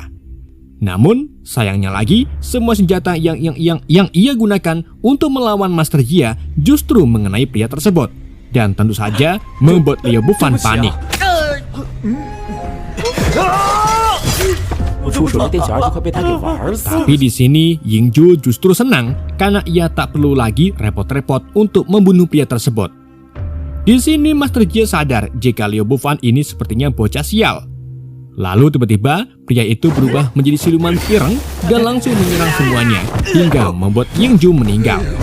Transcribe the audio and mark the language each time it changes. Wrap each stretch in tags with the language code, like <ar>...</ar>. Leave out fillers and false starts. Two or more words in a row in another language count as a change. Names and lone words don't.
<id>Namun, sayangnya lagi, semua senjata yang ia gunakan untuk melawan Master Jia justru mengenai pria tersebut. Dan tentu saja membuat Liao Bufan panik.</id> <zh>出手的店小二就快被他给玩死了。</zh> <id>Tapi di sini Yingju justru senang karena ia tak perlu lagi repot-repot untuk membunuh pria tersebut. Di sini Master Jie sadar jika Liu Bufan ini sepertinya bocah sial. Lalu tiba-tiba pria itu berubah menjadi siluman ireng dan langsung menyerang semuanya hingga membuat Yingju meninggal.</id>